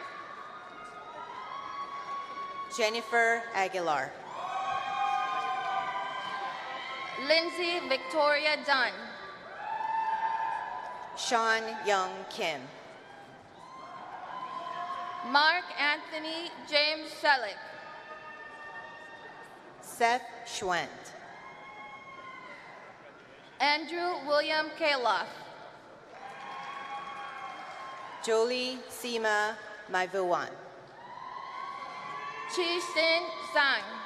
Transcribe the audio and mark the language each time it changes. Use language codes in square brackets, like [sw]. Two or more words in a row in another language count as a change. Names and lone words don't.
[en] Jennifer Aguilar. Lindsay Victoria Dunn. Sean Young Kim. Mark Anthony James Selleck. Seth Schwent. Andrew William Kaloff. Jolie Sima Maivuan. Chi Sin Zhang.